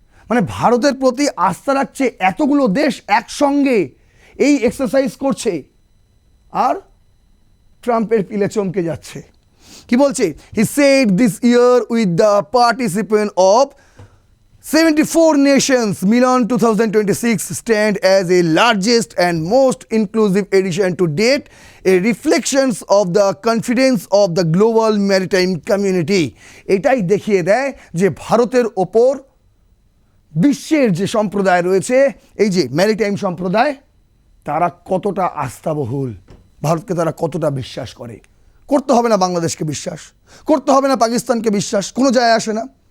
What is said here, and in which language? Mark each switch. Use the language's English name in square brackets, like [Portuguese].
[Bangla] মানে ভারতের প্রতি আস্থা রাখছে, এতগুলো দেশ একসঙ্গে এই এক্সারসাইজ করছে, আর ট্রাম্পের পিলে চমকে যাচ্ছে। কি বলছে? [English] He said this year with the participant of 74 nations Milan 2026 stand as a largest and most inclusive edition to date, a reflections of the confidence of the global maritime community. [Bangla] এটাই দেখিয়ে দেয় যে ভারতের ওপর বিশ্বের যে সম্প্রদায় রয়েছে, এই যে ম্যারিটাইম সম্প্রদায়, তারা কতটা আস্থাবহুল, ভারতকে তারা কতটা বিশ্বাস করে। করতে হবে না বাংলাদেশকে বিশ্বাস, করতে হবে না পাকিস্তানকে বিশ্বাস, কোনো যায় আসে না।